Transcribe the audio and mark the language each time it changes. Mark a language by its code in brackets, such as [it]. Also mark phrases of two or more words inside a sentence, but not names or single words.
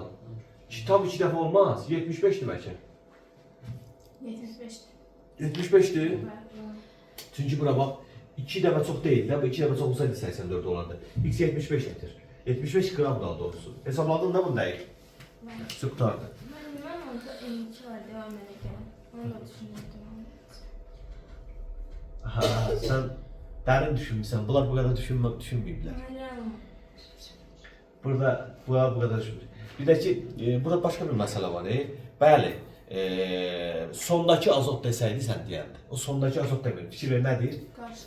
[az] Tam 2 dəfə olmaz. 75'dir bəlkə. 75'ti. 75'dir. Çünki bura bax 2 dəfə çox deyil də. Bu 2 dəfə çox olsaydı 84 olardı. X 75 litir. 75 gram daha doğrusu. Hesabladın da bunu deyil. Çox qutardı. [tr] Ben orada M2 var devam ederken. Onu da düşünüyordum. [az] Ha, sen dərin düşünmüşsən. Bunlar bu qədər düşünməyiblər. Bunlar bu qədər düşünmür. Bir də ki, burada başqa bir məsələ var. Bəli, sondakı azot desəydi sən deyəndə. O sondakı azot demir. Fikir ver nədir? Karşı.